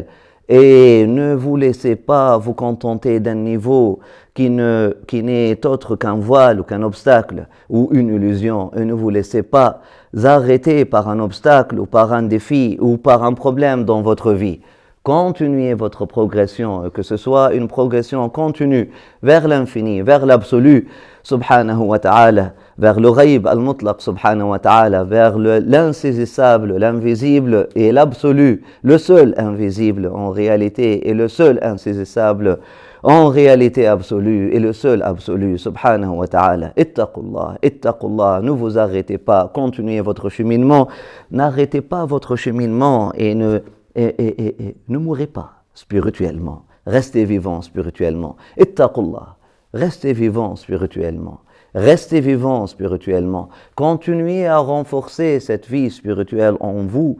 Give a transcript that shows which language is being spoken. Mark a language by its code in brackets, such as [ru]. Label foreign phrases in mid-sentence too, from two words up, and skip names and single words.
[fr] Et ne vous laissez pas vous contenter d'un niveau qui n'est autre qu'un voile ou qu'un obstacle ou une illusion. Et ne vous laissez pas arrêter par un obstacle ou par un défi ou par un problème dans votre vie. Continuez votre progression, que ce soit une progression continue vers l'infini, vers l'absolu, [ar] سبحانه وتعالى, [fr] vers le [ar] الغيب المطلق, سبحانه وتعالى, [fr] vers l'insaisissable, l'invisible et l'absolu, le seul invisible en réalité et le seul insaisissable en réalité absolue et le seul absolu, [ar] سبحانه وتعالى. اتقوا الله اتقوا الله, [fr] ne vous arrêtez pas, continuez votre cheminement, n'arrêtez pas votre cheminement et ne mourrez pas spirituellement. Restez vivant spirituellement. Ittaqullah. Restez vivant spirituellement. Restez vivant spirituellement. Continuez à renforcer cette vie spirituelle en vous.